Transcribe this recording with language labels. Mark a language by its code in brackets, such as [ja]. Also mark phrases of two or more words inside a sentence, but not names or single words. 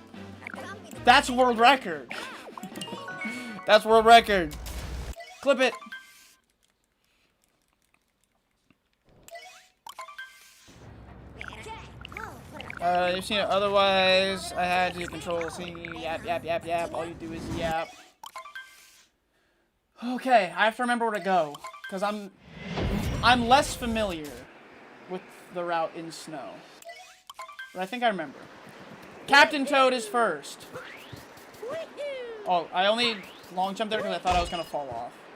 [en] That's world record. That's world record. Clip it. You've seen it otherwise. I had to control C. Yap, yap, yap, yap. All you do is yap. Okay, I have to remember where to go. Because I'm less familiar with the route in snow. But I think I remember. Captain Toad is first. Oh, I only long jumped there because I thought I was going to fall off.